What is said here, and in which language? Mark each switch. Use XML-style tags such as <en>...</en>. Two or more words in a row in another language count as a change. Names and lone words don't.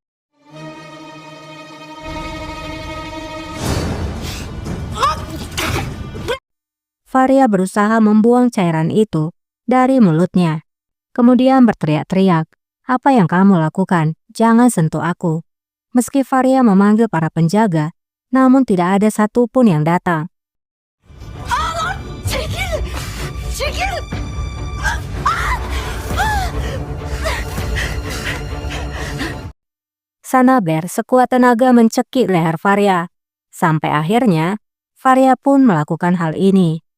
<id>Faria berusaha membuang cairan itu dari mulutnya. Kemudian berteriak-teriak, apa yang kamu lakukan? Jangan sentuh aku. Meski Faria memanggil para penjaga, namun tidak ada satupun yang datang.</id> <tr>Çekil! Çekil!</tr> <id>Sanaber sekuat tenaga mencekik leher Faria. Sampai akhirnya, Faria pun melakukan hal ini.</id>